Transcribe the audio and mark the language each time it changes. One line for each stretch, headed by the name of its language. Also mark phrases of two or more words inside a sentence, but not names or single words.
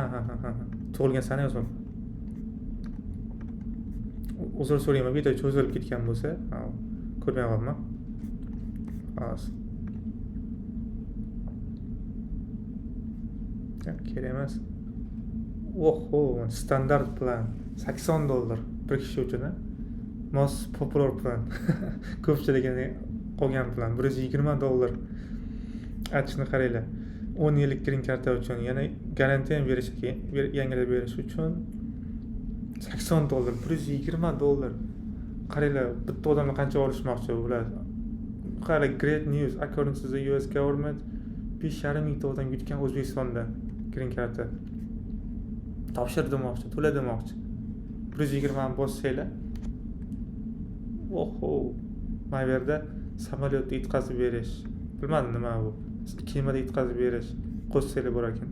Uzbek: Tug'ilgan sana yozmabman. Uzr so'rayman, video cho'zilib ketgan bo'lsa, ko'rmayapman. Xo'sh. Kerak emas. Oho, standart plan $80 bir kishi uchun.
English: Most popular plan.
Uzbek: Ko'pchiligini qolgan plan $120. Aytishni qaranglar. 10 yillik green karta uchun, yana garantiya ham berish kerak, yangilab berish uchun $80, $120. Qaranglar, bitta odamni qancha olishmoqchi bular. Qaranglar,
English: great news according to the US government 5,5
Uzbek: mingta odam yutgan O'zbekistonda green karta. Topshir demoqchi, to'la demoqchi. 120 ni bossanglar. Oho, mana bu yerda samolyotni yetkazib berish. Bilmadim nima bu. Kemada yetkazib berish qo'shsanglar bo'lar ekan.